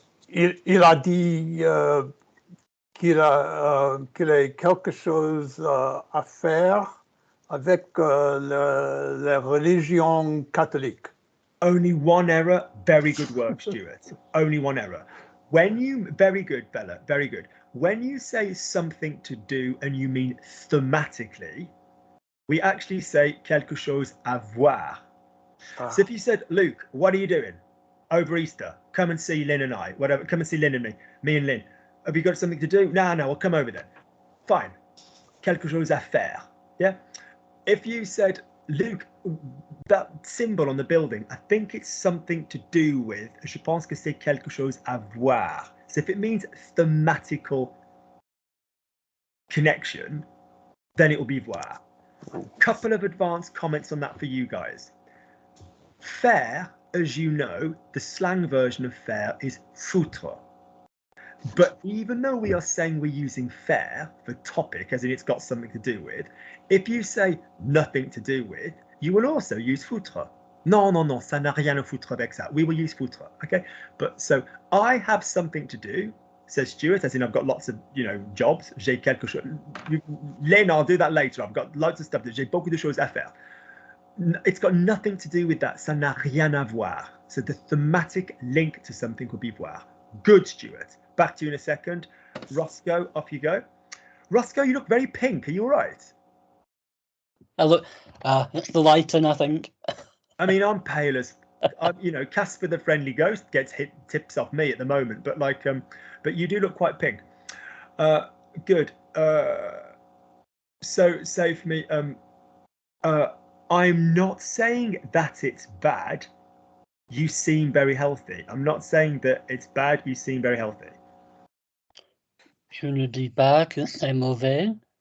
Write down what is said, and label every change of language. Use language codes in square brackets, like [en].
[fr] Il a dit qu'il a quelque chose à faire avec la religion catholique. [en] Only one error. Very good work, Stuart. Only one error. Very good, Bella, very good. When you say something to do and you mean thematically, we actually say [fr] quelque chose à voir. [en] So if you said, Luke, what are you doing over Easter? Come and see Lynn and I, whatever. Come and see Lynn and me and Lynn. Have you got something to do? No, I'll come over then. Fine. [fr] Quelque chose à faire. [en] Yeah. If you said, Luke, that symbol on the building, I think it's something to do with, [fr] je pense que c'est quelque chose à voir. [en] So if it means thematical connection, then it will be voir. Couple of advanced comments on that for you guys. Faire, as you know, the slang version of faire is foutre. But even though we are saying we're using faire for topic, as in it's got something to do with, if you say nothing to do with, you will also use foutre. [fr] Non, ça n'a rien à foutre avec ça. [en] We will use foutre, okay? But so I have something to do, says Stuart, as in I've got lots of, jobs. [fr] J'ai quelque chose. [en] Len, I'll do that later. I've got lots of stuff. [fr] J'ai beaucoup de choses à faire. [en] It's got nothing to do with that. [fr] Ça n'a rien à voir. [en] So the thematic link to something will be voir. Good, Stuart. Back to you in a second. Roscoe, off you go. Roscoe, you look very pink. Are you all right? I look, it's the lighting, I think. I mean, I'm pale as, Casper the Friendly Ghost gets tips off me at the moment, but but you do look quite pink. Good. So say for me, I'm not saying that it's bad. You seem very healthy. I'm not saying that it's bad. You seem very healthy. [fr] Je ne dis pas que c'est mauvais.